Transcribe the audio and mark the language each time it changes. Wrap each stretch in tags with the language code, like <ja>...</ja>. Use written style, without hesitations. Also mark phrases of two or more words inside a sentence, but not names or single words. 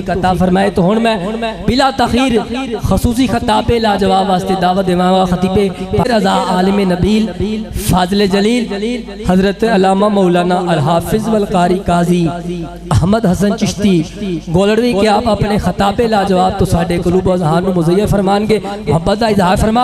<pa>توفیق عطا فرمائے۔ تو ہن میں بلا تاخیر خصوصی خطابِ لاجواب واسطے دعوت دیواں گا خطیبِ رضا عالم نبیل فاضل جلیل حضرت علامہ مولانا الحافظ والقاری قاضی احمد حسن چشتی گولڑوی کہ آپ اپنے خطابِ لاجواب تو ساڈے قلوب و اذہان نوں مزین فرمان گے. محبت دا اظہار فرماؤ.</pa>